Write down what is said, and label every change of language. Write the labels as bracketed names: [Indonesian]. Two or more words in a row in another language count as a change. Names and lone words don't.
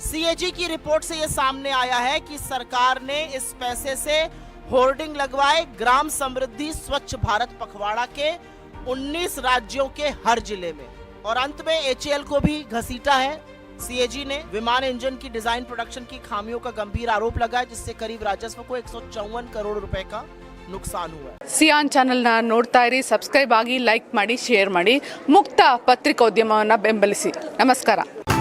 [Hindi] सीएजी की रिपोर्ट से ये सामने आया है कि सरकार ने इस पैसे से होर्डिंग लगवाए ग्राम समृद्धि स्वच्छ भारत पखवाड़ा के 19 राज्यों के हर जिले में। और अंत में एचएएल को भी घसीटा है सीएजी ने। विमान इंजन की डिजाइन प्रोडक्शन की खामियों का गंभीर आरोप लगा है, जिससे करीब राजस्व को 154 करोड़ रुपए का नुकसान हुआ है। [Kannada] ಸಿಯಾನ್ ಚಾನೆಲ್ನ ನೋಡ್ತಾ ಇರಿ, ಸಬ್ಸ್ಕ್ರೈಬ್ ಆಗಿ, ಲೈಕ್ ಮಾಡಿ, ಶೇರ್ ಮಾಡಿ, ಮುಕ್ತ ಪತ್ರಿಕೋದ್ಯಮವನ್ನು ಬೆಂಬಲಿಸಿ. ನಮಸ್ಕಾರ.